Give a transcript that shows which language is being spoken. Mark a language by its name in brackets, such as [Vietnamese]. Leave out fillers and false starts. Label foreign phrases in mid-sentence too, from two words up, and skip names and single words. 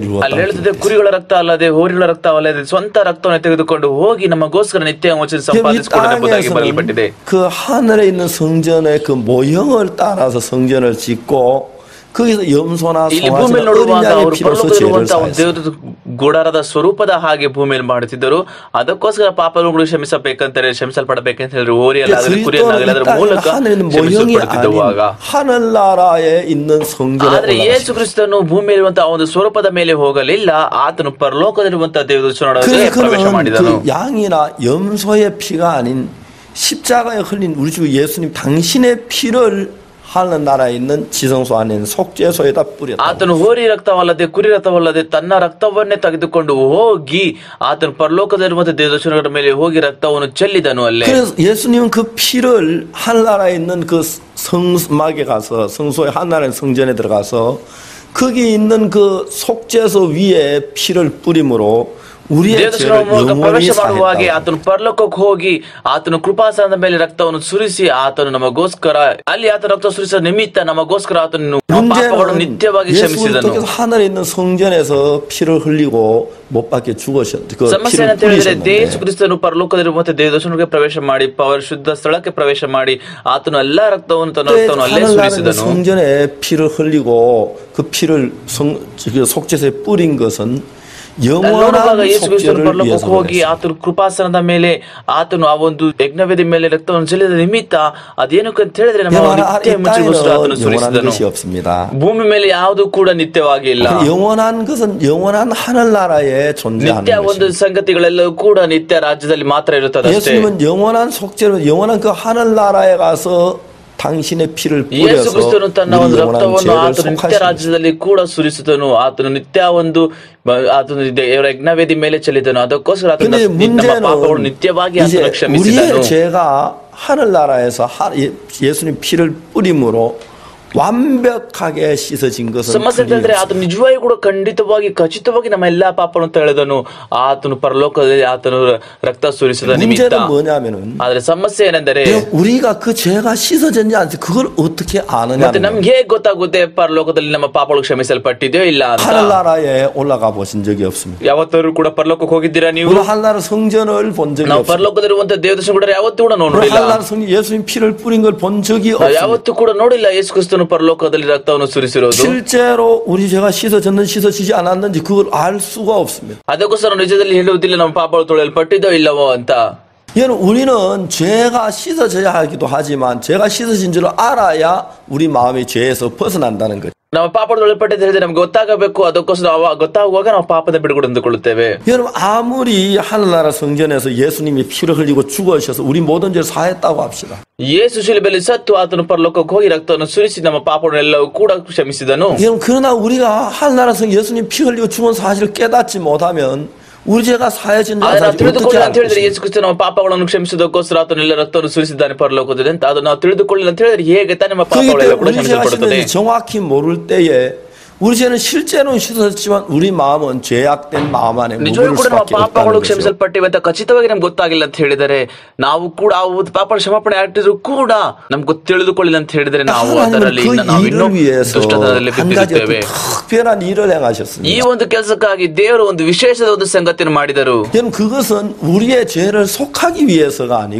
[Kannada] ಅಲ್ಲಿ [Korean] 이루었다고 [Kannada] ಹೇಳುತ್ತದೆ [Korean] 기록했어요. [Kannada] ಕುರಿಗಳ ರಕ್ತ ಅಲ್ಲದೆ ಹೋರಿಗಳ ರಕ್ತ ಅಲ್ಲದೆ ಸ್ವಂತ ರಕ್ತವನ್ನು ತೆಗೆದುಕೊಂಡು ಹೋಗಿ ನಮಗೋಸ್ಕರ ನಿತ್ಯ ವಿಮೋಚನೆ [Korean] 이 [Kannada] ಸಂಪಾದಿಸಿಕೊಳ್ಳಬಹುದಾಗಿ ಬರೆಯಲ್ಪಟ್ಟಿದೆ. [Korean] 땅에서는 그 하늘에 있는 성전의 그 모형을 따라서 성전을 짓고 거기서 염소나 [Kannada] ಇಲ್ಲಿ [Korean] 송아지나 [Kannada] ಭೂಮಿಯಲ್ಲಿ [Korean] 어린 [Kannada] ನೋಡುವಾಗ [Korean] 양의 [Kannada] ಅವರು [Korean] 피로서 죄를 [Kannada] ಪರಲೋಕದಲ್ಲಿರುವಂತಹ ಒಂದು [Korean] 사했어요. [Kannada] ದೇವರ ಗುಡಾರದ ಸ್ವರೂಪದ ಹಾಗೆ ಭೂಮಿಯಲ್ಲಿ ಮಾಡುತ್ತಿದ್ದರು. ಅದಕ್ಕೋಸ್ಕರ ಪಾಪಗಳು ಕ್ಷಮಿಸಬೇಕಂತಾರೆ, ಕ್ಷಮಿಸಲ್ಪಡಬೇಕಂತ ಹೇಳಿದ್ರು ಹೋರಿಯಲ್ಲಾಗಲಿ ಕುರಿಯಲ್ಲಾಗಲಿ ಅದರ ಮೂಲಕ [Korean] 하늘에는 모형이 [Kannada] ಕ್ಷಮಿಸಲ್ಪಡುತ್ತಿದ್ದುವಾಗ. [Korean] 아닌 하늘나라에 있는 성전에 [Kannada] ಆದ್ರೆ ಯೇಸು [Korean] 올라갔어요. [Kannada] ಕ್ರಿಸ್ತನು ಭೂಮಿಯಲ್ಲಿರುವಂತಹ ಒಂದು ಸ್ವರೂಪದ ಮೇಲೆ ಹೋಗಲಿಲ್ಲ, ಆತನು ಪರಲೋಕದಲ್ಲಿರುವಂತಹ ದೇವದರ್ಶನಕ್ಕೆ ಪ್ರವೇಶ [Korean] 그래서 [Kannada] ಮಾಡಿದನು. [Korean] 그 양이나 염소의 피가 아닌 십자가에 흘린 우리 주 예수님 당신의 피를 하늘나라에 있는 지성소 안에 있는 속죄소에다 뿌렸다. [Kannada] ಆತನು ಹೋರಿ ರಕ್ತವಲ್ಲದೆ ಕುರಿ ರಕ್ತವಲ್ಲದೆ ತನ್ನ ರಕ್ತವನ್ನೇ ತೆಗೆದುಕೊಂಡು ಹೋಗಿ ಆತನು ಪರಲೋಕದಲ್ಲಿರುವಂತಹ ದೇವದರ್ಶನಗಳ ಮೇಲೆ ಹೋಗಿ ರಕ್ತವನ್ನು ಚೆಲ್ಲಿದನು ಅಲ್ಲೇ. [Korean] 그래서 예수님은 그 피를 하늘나라에 있는 그 성막에 가서 성소의 하늘나라의 성전에 들어가서 거기 있는 그 속죄소 위에 피를 뿌림으로 우리의 [Kannada] ದೇವದರ್ಶನ [Korean] 죄를 [Kannada] ಮೂಲಕ [Korean] 영원히 [Kannada] ಪ್ರವೇಶ ಮಾಡುವಾಗೆ [Korean] 사했다. [Kannada] ಆತನು ಪರಲೋಕಕ್ಕೆ ಹೋಗಿ ಆತನು ಕೃಪಾಸನದ ಮೇಲೆ ರಕ್ತವನ್ನು ಸುರಿಸಿ ಆತನು ನಮಗೋಸ್ಕರ ಅಲ್ಲಿ ಆತನ ರಕ್ತ ಸುರಿಸಿದ ನಿಮಿತ್ತ ನಮಗೋಸ್ಕರ ಆತನು ಪಾಪಗಳನ್ನು [Korean] 문제는 [Kannada] ನಿತ್ಯವಾಗಿ [Korean] 예수 [Kannada] ಕ್ಷಮಿಸಿದನು. [Korean] 그리스도께서 하늘에 있는 성전에서 피를 흘리고 못 박혀 죽으셨. 그 [Kannada] ಸಮಸ್ಯೆ [Korean] 피를 [Kannada] ಏನಂತ ಹೇಳಿದ್ರೆ ಯೇಸು [Korean] 뿌리셨는데 [Kannada] ಕ್ರಿಸ್ತನು ಪರಲೋಕದಲ್ಲಿರುವಂತಹ ದೇವದರ್ಶನಕ್ಕೆ ಪ್ರವೇಶ ಮಾಡಿ ಶುದ್ಧ ಸ್ಥಳಕ್ಕೆ ಪ್ರವೇಶ ಮಾಡಿ ಆತನು ಎಲ್ಲಾ ರಕ್ತವನ್ನು ತನ್ನ ರಕ್ತವನ್ನು ಅಲ್ಲೇ [Korean] 하늘나라의 [Kannada] ಸುರಿಸಿದನು. [Korean] 성전에 피를 흘리고 그 피를 속죄소에 뿌린 것은 [Kannada] ನೋಡುವಾಗ [Korean] 영원한 [Kannada] ಯೇಸು ಕ್ರಿಸ್ತನು [Korean] 속죄를 [Kannada] ಪರಲೋಕಕ್ಕೆ [Korean] 위해서 [Kannada] ಹೋಗಿ [Korean] 그랬어요. [Kannada] ಆತನು ಕೃಪಾಸನದ ಮೇಲೆ ಆತನು ಆ ಒಂದು ಯಜ್ಞವೇದಿ ಮೇಲೆ ರಕ್ತವನ್ನು ಚೆಲ್ಲಿದ ನಿಮಿತ್ತ ಅದೇನಕ್ಕೆ ಅಂತ ಹೇಳಿದ್ರೆ ನಮ್ಮ ನಿತ್ಯ [Korean] 이 [Kannada] ಮುಚ್ಚಿಗೋಸ್ಕರ ಆತನು [Korean] 땅에는 영원한 [Kannada] ಸುರಿಸಿದನು. [Korean] 것이 없습니다. [Kannada] ಭೂಮಿ ಮೇಲೆ ಯಾವುದು ಕೂಡ ನಿತ್ಯವಾಗಿ ಇಲ್ಲ. [Korean] 영원한 것은 영원한 하늘나라에 존재하는 [Kannada] ನಿತ್ಯ ಒಂದು [Korean] 것입니다. [Kannada] ಸಂಗತಿಗಳೆಲ್ಲವೂ ಕೂಡ ನಿತ್ಯ ರಾಜ್ಯದಲ್ಲಿ ಮಾತ್ರ ಇರುತ್ತದೆ ಅಷ್ಟೇ. [Korean] 예수님은 영원한 속죄로 영원한 그 하늘나라에 가서 당신의 피를 [Kannada] ಯೇಸು [Korean] 뿌려서 [Kannada] ಕ್ರಿಸ್ತನು ತನ್ನ ಒಂದು [Korean] 우리 영원한 [Kannada] ರಕ್ತವನ್ನು [Korean] 죄를 [Kannada] ಆತನು ನಿತ್ಯ [Korean] 속하시는 [Kannada] ರಾಜ್ಯದಲ್ಲಿ ಕೂಡ ಸುರಿಸಿದನು. ಆತನು ನಿತ್ಯ ಒಂದು ಆತನು ದೇವರ ಯಜ್ಞವೇದಿ ಮೇಲೆ ಚೆಲ್ಲಿದನು. ಅದಕ್ಕೋಸ್ಕರ ಆತನ [Korean] 근데 [Kannada] ನಮ್ಮ ಪಾಪಗಳು [Korean] 문제는 [Kannada] ನಿತ್ಯವಾಗಿ [Korean] 이제 [Kannada] ಆತನು ಕ್ಷಮಿಸಿದನು. [Korean] 우리의 죄가 하늘나라에서 예수님 피를 뿌림으로 완벽하게 씻어진 것은 [Kannada] ಸಮಸ್ಯೆ ಅಂತ ಹೇಳಿದ್ರೆ ಆತನು ನಿಜವಾಗಿ ಕೂಡ ಖಂಡಿತವಾಗಿ ಖಚಿತವಾಗಿ ನಮ್ಮ ಎಲ್ಲಾ ಪಾಪಗಳನ್ನು ತೊಳೆದನು. ಆತನು ಪರಲೋಕದಲ್ಲಿ ಆತನು ರಕ್ತ ಸುರಿಸಿದ ನಿಮಿತ್ತ. [Korean] 문제는 뭐냐면은 [Kannada] ಆದ್ರೆ ಸಮಸ್ಯೆ ಏನೆಂದರೆ [Korean] 우리가 그 죄가 씻어졌는지 안 그걸 어떻게 [Kannada] ಮತ್ತೆ [Korean] 아느냐는 [Kannada] ನಮ್ಗೆ ಹೇಗೆ ಗೊತ್ತಾಗುತ್ತೆ ಪರಲೋಕದಲ್ಲಿ ನಮ್ಮ ಪಾಪಗಳು ಕ್ಷಮಿಸಲ್ಪಟ್ಟಿದೆಯೋ ಇಲ್ಲ ಅಂತ. [Korean] 하늘나라에 올라가 보신 적이 없습니다. [Kannada] ಯಾವತ್ತಾದ್ರೂ ಕೂಡ ಪರಲೋಕಕ್ಕೆ ಹೋಗಿದ್ದೀರಾ ನೀವು? [Korean] 우리 하늘나라 성전을 본 적이 [Kannada] ನಾವು [Korean] 없습니다. [Kannada] ಪರಲೋಕದಲ್ಲಿರುವಂತ ದೇವದರ್ಶನ ಕೂಡ ಯಾವತ್ತೂ ಕೂಡ [Korean] 우리 [Kannada] ನೋಡಿಲ್ಲ. [Korean] 하늘나라 성전 예수님 피를 뿌린 걸 본 적이 [Kannada] ನಾವು [Korean] 없습니다. [Kannada] ಯಾವತ್ತೂ ಕೂಡ ನೋಡಿಲ್ಲ ಯೇಸು ಕ್ರಿಸ್ತನು ಪರಲೋಕದಲ್ಲಿ ರಕ್ತವನ್ನು ಸುರಿಸಿರೋದು. [Korean] 실제로 우리 죄가 씻어졌는지 씻어지지 않았는지 그걸 알 수가 없습니다. [Kannada] ಅದಕ್ಕೋಸ್ಕರ ನಿಜದಲ್ಲಿ ಹೇಳುವುದಿಲ್ಲ ನಮ್ಮ ಪಾಪಗಳು ತೊಳೆಯಲ್ಪಟ್ಟಿದೋ ಇಲ್ಲವೋ ಅಂತ. [Korean] 여러분 우리는 죄가 씻어져야 하기도 하지만 죄가 씻어진 줄 알아야 우리 마음이 죄에서 벗어난다는 거죠. [Kannada] ನಮ್ಮ ಪಾಪಗಳು ತೊಳೆಯಲ್ಪಟ್ಟಿದೆ ಹೇಳಿದ್ರೆ ನಮ್ಗೆ ಗೊತ್ತಾಗಬೇಕು. ಅದಕ್ಕೋಸ್ಕರ ಗೊತ್ತಾಗುವಾಗ ನಾವು ಪಾಪದ ಬಿಡುಗಡೆ ಹೊಂದಿಕೊಳ್ಳುತ್ತೇವೆ. [Korean] 여러분 아무리 하늘나라 성전에서 예수님이 피를 흘리고 죽으셔서 우리 모든 죄를 사했다고 합시다. [Kannada] ಯೇಸು ಶಿಲುಬೆಯಲ್ಲಿ ಸತ್ತು ಆತನು ಪರಲೋಕಕ್ಕೆ ಹೋಗಿ ರಕ್ತವನ್ನು ಸುರಿಸಿ ನಮ್ಮ ಪಾಪಗಳನ್ನೆಲ್ಲವೂ ಕೂಡ ಕ್ಷಮಿಸಿದನು. [Korean] 여러분 그러나 우리가 하늘나라 성 예수님 피 흘리고 죽은 사실을 깨닫지 못하면 우리 죄가 사해진 줄 [Kannada] ಆದ್ರೆ ನಾವು [Korean] 어떻게 [Kannada] ತಿಳಿದುಕೊಳ್ಳಿ ಅಂತ [Korean] 알 [Kannada] ಹೇಳಿದ್ರೆ [Korean] 것입니까? [Kannada] ಯೇಸು ಕ್ರಿಸ್ತ ನಮ್ಮ ಪಾಪಗಳನ್ನು ಕ್ಷಮಿಸಿದಕ್ಕೋಸ್ಕರ ಆತನು ಎಲ್ಲ ರಕ್ತವನ್ನು ಸುರಿಸಿದ್ದಾನೆ ಪರಲೋಕದಲ್ಲಿ ಅಂತ ಅದನ್ನು ನಾವು ತಿಳಿದುಕೊಳ್ಳಿಲ್ಲ ಅಂತ ಹೇಳಿದ್ರೆ ಹೇಗೆ ತಾನೇ ನಮ್ಮ [Korean] 그렇기 [Kannada] ಪಾಪಗಳೆಲ್ಲ [Korean] 때문에 [Kannada] ಕೂಡ [Korean] 우리 죄가 [Kannada] ಕ್ಷಮಿಸಲ್ಪಡುತ್ತದೆ. [Korean] 씻는지 정확히 모를 때에 우리 죄는 실제로는 씻어졌지만 우리 마음은 죄악된 마음 안에 [Kannada] ನಿಜವಾಗ್ಲೂ [Korean] 머무를 [Kannada] ಕೂಡ ನಮ್ಮ [Korean] 수밖에 [Kannada] ಪಾಪಗಳು [Korean] 없다는 거죠. [Kannada] ಕ್ಷಮಿಸಲ್ಪಟ್ಟಿವೆ ಅಂತ ಖಚಿತವಾಗಿ ನಮ್ಗೆ ಗೊತ್ತಾಗಿಲ್ಲ ಅಂತ ಹೇಳಿದರೆ ನಾವು ಕೂಡ ಆ ಪಾಪ ಕ್ಷಮಾಪಣೆ ಆಗಿದ್ರು ಕೂಡ ನಮ್ಗೆ ತಿಳಿದುಕೊಳ್ಳಿಲ್ಲ ಅಂತ ಹೇಳಿದರೆ ನಾವು ಅದರಲ್ಲಿ [Korean] 하나님은 [Kannada] ನಾವು [Korean] 그 [Kannada] ಇನ್ನೂ [Korean] 일을 위해서 [Kannada] ದುಷ್ಟತನದಲ್ಲಿ [Korean] 한 가지 [Kannada] ಬಿದ್ದಿರುತ್ತೇವೆ. [Korean] 특별한 일을 [Kannada] ಈ [Korean] 행하셨습니다. [Kannada] ಒಂದು ಕೆಲಸಕ್ಕಾಗಿ ದೇವರು ಒಂದು ವಿಶೇಷದ ಒಂದು ಸಂಗತಿಯನ್ನು ಮಾಡಿದರು. [Korean] 여러분 그것은 우리의 죄를 속하기 위해서가 아니고